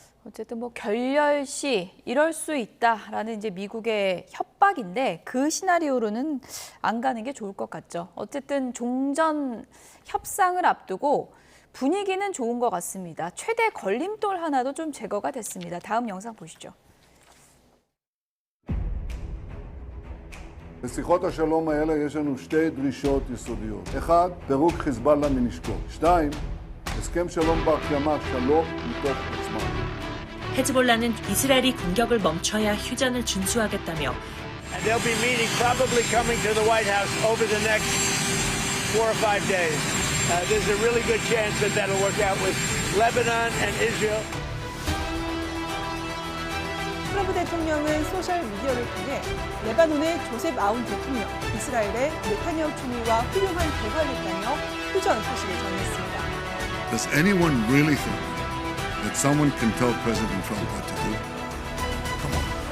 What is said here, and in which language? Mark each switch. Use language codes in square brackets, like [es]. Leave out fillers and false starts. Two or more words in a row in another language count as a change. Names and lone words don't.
[ko] 어쨌든 뭐 결렬 시 이럴 수 있다라는 이제 미국의 협박인데 그 시나리오로는 안 가는 게 좋을 것 같죠. 어쨌든 종전 협상을 앞두고 분위기는 좋은 것 같습니다. 최대 걸림돌 하나도 좀 제거가 됐습니다. 다음 영상 보시죠. [he] בשיחות השלום האלה יש לנו שתי דרישות יסודיות. אחד, פירוק חיזבאללה מנשקו. שתיים, הסכם שלום בר קיימא, שלום מתוך עצמם. [ko] 헤즈볼라는 이스라엘이 공격을 멈춰야 휴전을 준수하겠다며 [en] And they'll be meeting, probably coming to the White House over the next 4 or 5 days. There's a really good chance that that'll work out with Lebanon and Israel. [ko] 트럼프 대통령은 소셜미디어를 통해 레바논의 조셉 아운 대통령, 이스라엘의 네타냐후 총리와 훌륭한 대화를 했다며 휴전 소식을 전했습니다. [en] Does anyone really think that someone can tell President Trump what to do? Come on.